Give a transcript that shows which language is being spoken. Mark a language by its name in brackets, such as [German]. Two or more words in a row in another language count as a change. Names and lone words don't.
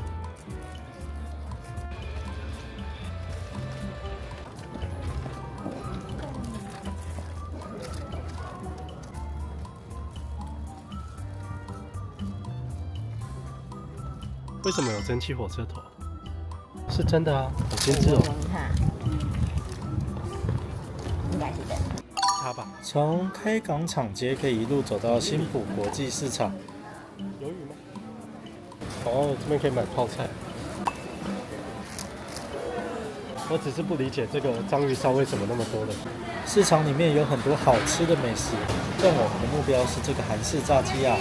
[Chinese] 为什麼有蒸汽火車頭？是真的啊，好精緻哦！應該是真的。它吧。從開港場街可以一路走到新浦國際市場。有雨嗎？哦，這邊可以買泡菜。我只是不理解這個章魚燒為什麼那麼多的。市場裡面有很多好吃的美食，但我們的目標是這個韓式炸雞啊！